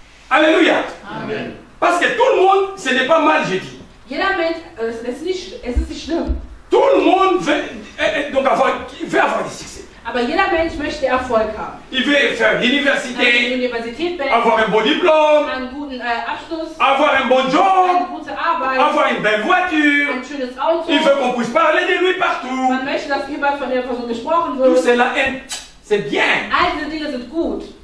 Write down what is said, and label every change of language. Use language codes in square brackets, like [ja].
[fr] Alléluia. Amen. Parce que tout le monde, ce n'est pas mal, je dis. [de] Jeder Mensch, es ist nicht schlimm. [fr] Tout le monde veut avoir du succès. [de] Aber jeder Mensch möchte Erfolg haben. [fr] Il veut faire [de] Eine [fr] l'université, [de] Universität beenden, [fr] avoir un bon diplôme, [de] einen guten Abschluss, [fr] avoir un bon [de] eine [fr] job, [de] gute Arbeit, [fr] avoir une belle voiture. [de] ein schönes Auto. [fr] Il veut qu'on puisse parler de lui partout. [de] Man möchte, dass überall von der Person gesprochen [fr] Tout [de] wird. [fr] cela, c'est bien. [de] All diese Dinge sind gut.